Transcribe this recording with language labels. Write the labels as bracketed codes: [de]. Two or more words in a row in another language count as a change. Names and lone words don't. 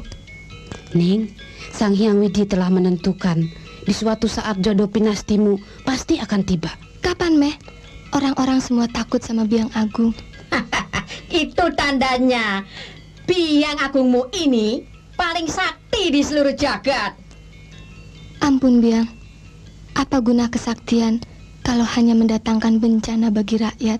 [id] Ning, Sang Hyang Widi telah menentukan di suatu saat jodoh pinastimu pasti akan tiba. Kapan, Meh? Orang-orang semua takut sama Biang Agung. Itu tandanya Biang Agungmu ini paling sakti di seluruh jagat. Ampun, Biang. Apa guna kesaktian kalau hanya mendatangkan bencana bagi rakyat?